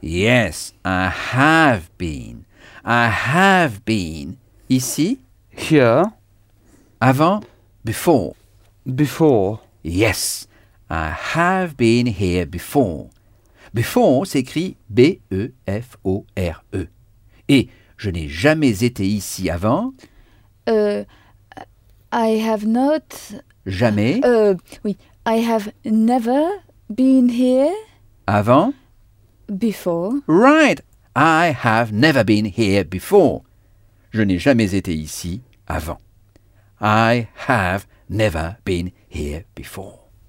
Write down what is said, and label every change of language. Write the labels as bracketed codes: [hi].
[en] Yes, I have been. I have been. Ici. Here. [fr] Avant. Before. [en] Before. Yes, I have been here before. [fr] Before s'écrit B-E-F-O-R-E. Et je n'ai jamais été ici avant. [en] I have not. [fr] Jamais. [en] Oui, I have never been here. [fr] Avant. [en] Before. Right, I have never been here before. [fr] Je n'ai jamais été ici avant. [en] I have never been here before.